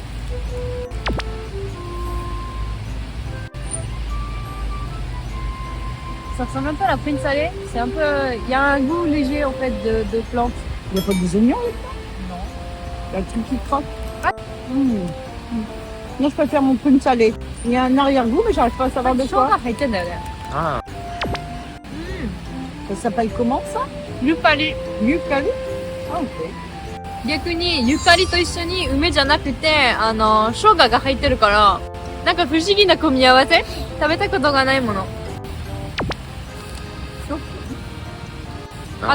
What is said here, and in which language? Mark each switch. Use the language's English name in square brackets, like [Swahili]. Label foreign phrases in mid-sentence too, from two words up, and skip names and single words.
[French] Ça ressemble un peu à la prune salée. C'est un peu. Il y a un goût léger en fait de plante. Il n'y a pas des oignons là-dedans? Non. Il y a un truc qui croque. Ah. Moi je préfère mon prune salée. Il y a un arrière-goût mais j'arrive pas à savoir de quoi. [Japanese] 入ってんだよね。あ [French] Ça s'appelle comment ça? [Japanese] ゆかり。 [French] Yukari? Ah ok. [Japanese] 逆にゆかりと一緒に梅じゃなくて生姜が入ってるからなんか不思議な組み合わせ。食べたことがないもの。あ